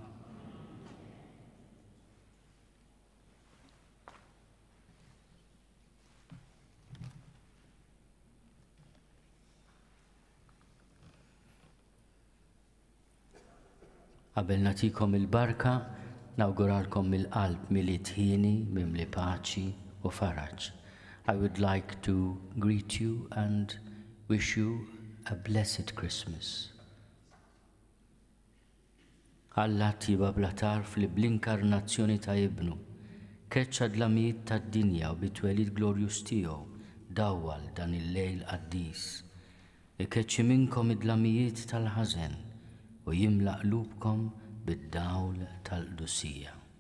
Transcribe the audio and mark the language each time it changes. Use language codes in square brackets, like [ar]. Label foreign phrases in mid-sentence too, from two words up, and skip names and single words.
[mt] Qabel nagħtikom il-barka, nawguralkom mill-qalb milli tħieni mimli paċi u faraġ. [en] I would like to greet you and wish you a blessed Christmas. [mt] Alla tiba bla tarf li bl-inkarnazzjoni ta' ibnu, keċċa dlamijiet tad-dinja u bit-twelid glorjus tiegħu dawwal dan il-lejl qaddis. Ikeċċi minnkom id-dlamijiet tal-ħażen u jimla qlubkom bid-dawl tal-qdusija.